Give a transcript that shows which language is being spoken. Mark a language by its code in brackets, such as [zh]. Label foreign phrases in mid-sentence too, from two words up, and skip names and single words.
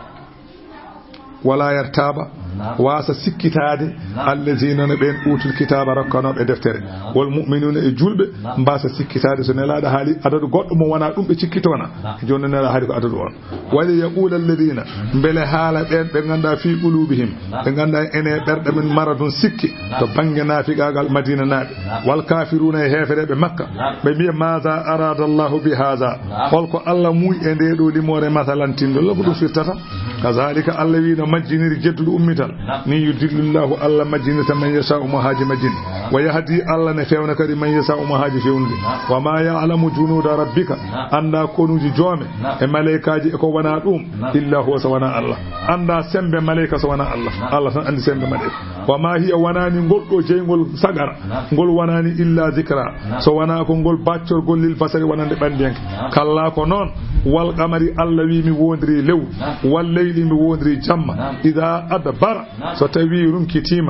[ar] ولا يرتاب [ff] wasa sikkitade allazina no ɓen [ar] أوتوا الكتاب [ff] rokkanoɓe deftere [ar] والمؤمنون [ff] e julɓe mbasa sikkitade so nelaɗo haali adadu goɗɗo mo wona ɗum ɓe cikkitona joni nelaɗo haali ko adadu on [ar] وليقول الذين [ff] beele haala ɓen ɓe ganda [ar] في قلوبهم [ff] ɓe ganda ene ɓerɗe men maradun sikki to banggue naafiqagal madina naaɓe [ar] والكافرون [ff] e hefereɓe makka ɓe mbiya [ar] ماذا أراد الله بهذا [ff] holko Allah muuyi e nde ɗo limore masalantindo lako ɗum firtata kazalika Allah wi no majjiniri jedduɗo ummital ni yudillillahu Allah majjinata [ar] من يشاء [ff] mo haaji majjini [ar] ويهدي [ff] Allah ne fewna kadi [ar] من يشاء [ff] mo haaji fewnude [ar] وما يعلم جنود ربك [ff] anda konuji joome e malaikaji e ko wana ɗum [ar] إلا هو [ff] so wana Allah anda sembe malaika so wana Allah Allah tan andi sembe malaika [ar] وما هي [ff] wanani ngol ɗo jeygol sagara ngol wanani [ar] إلا ذكرى [ff] so wana ko ngol baccorgol [ar] للبشر [ff] wonande ɓandiyanke kalla ko noon [ar] والقمر [ff] Allah wi mi wondiri lew [ar] والليل [ff] mi wondiri jamma [ar] إذا أدبر [ff] so tawi rumkitima